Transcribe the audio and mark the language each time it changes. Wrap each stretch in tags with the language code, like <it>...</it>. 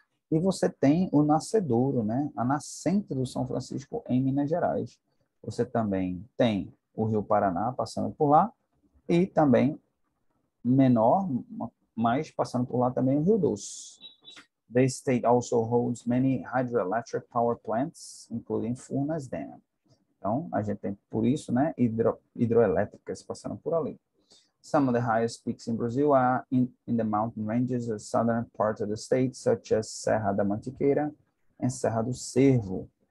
<pt>E você tem o nascedouro, né? A nascente do São Francisco em Minas Gerais. Você também tem o Rio Paraná passando por lá e também menor, mas passando por lá também o Rio Doce.</pt> <en>The state also holds many hydroelectric power plants, including Furnas Dam.</en> <pt>Então, a gente tem, por isso, né, hidroelétricas passando por ali.</pt> <en>Some of the highest peaks in Brazil are in the mountain ranges of southern parts of the state, such as Serra da Mantiqueira and Serra do Cervo.</en>